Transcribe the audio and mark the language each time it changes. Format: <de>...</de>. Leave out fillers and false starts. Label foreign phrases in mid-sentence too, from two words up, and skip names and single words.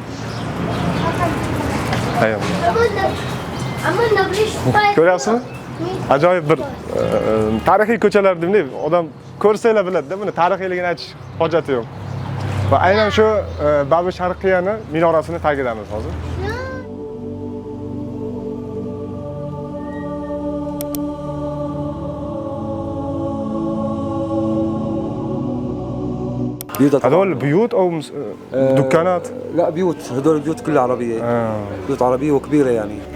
<uz>Ko'ryapsizmi? Ajoyib bir tarixiy ko'chalar deb odam ko'rsanglar biladi-da, buni tarixiyligini aytish hojati yo'q. Va aynan shu Babur Sharqiyani minorasini tagidamiz hozir.</uz> <ar>هذول بيوت او دكانات؟ لا بيوت، هذول البيوت كلها عربية. بيوت عربية وكبيرة يعني.</ar>